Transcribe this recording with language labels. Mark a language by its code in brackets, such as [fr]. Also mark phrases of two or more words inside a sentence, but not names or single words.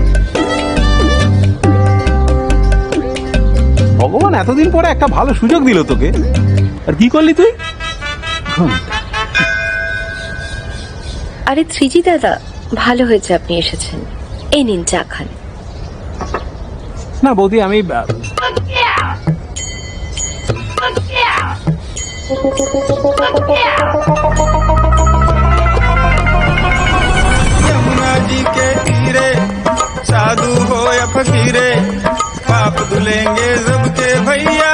[bn] ভগবান এতদিন পরে একটা ভালো সুযোগ দিল তোকে, আর কি করলি তুই? আরে থ্রিজি দাদা, ভালো হয়েছে আপনি এসেছেন। এই নিন চা খান। না বৌদি, আমি [hi] यमुना जी के तीरे साधु हो या फकीरे, पाप धुलेंगे सबके भैया।